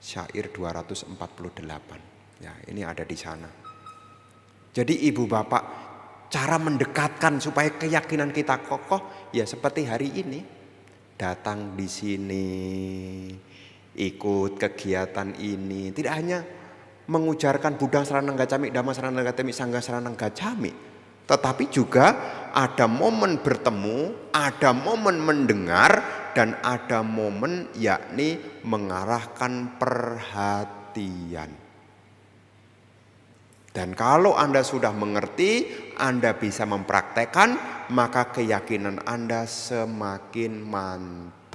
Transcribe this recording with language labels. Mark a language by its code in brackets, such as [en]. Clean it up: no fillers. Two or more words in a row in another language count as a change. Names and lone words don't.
[id] Syair 248. Ya, ini ada di sana. Jadi ibu bapak, cara mendekatkan supaya keyakinan kita kokoh ya seperti hari ini. Datang di sini, ikut kegiatan ini. Tidak hanya mengujarkan [pi] Buddhang Saranang Gacchami, Dhammang Saranang Gacchami, Sanghang Saranang Gacchami, [id] tetapi juga ada momen bertemu, ada momen mendengar, dan ada momen yakni mengarahkan perhatian. Dan kalau Anda sudah mengerti, Anda bisa mempraktekkan, maka keyakinan Anda semakin mantap.